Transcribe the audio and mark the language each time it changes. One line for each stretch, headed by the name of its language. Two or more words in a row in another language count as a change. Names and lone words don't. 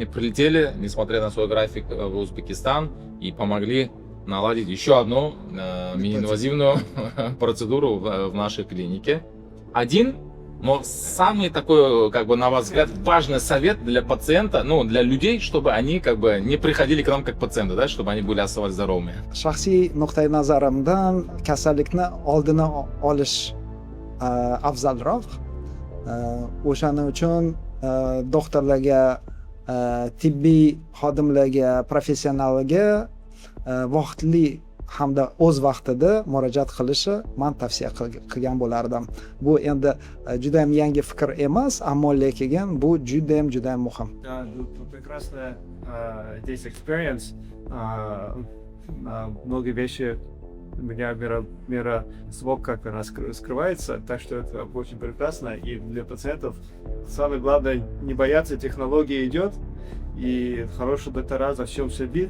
Russian: Прилетели, несмотря на свой график, в Узбекистан и помогли наладить еще одну мини-инвазивную процедуру в нашей клинике. Один, но самый такой, как бы, на ваш взгляд, важный совет для пациента, ну, для людей, чтобы они, как бы, не приходили к нам как пациенты, да, чтобы они были оставались здоровыми.
Uzbek: Shaxsiy nuqtai nazarimdan kasallikni oldini olish afzalroq. O'shaning uchun doktorlarga, tibbiy xodimlarga, professionallarga vaqtli hamda o'z vaqtida murojaat qilishi men tavsiya qilgan bo'lardim. Bu endi juda ham yangi fikr emas, ammo lekin bu juda ham muhim.
Russian: Да, прекрасная здесь experience. Многие вещи у меня мирозвук как-то раскрывается, так что это очень прекрасно. И для пациентов самое главное не бояться, технология идет, и хорошие доктора за всем следит.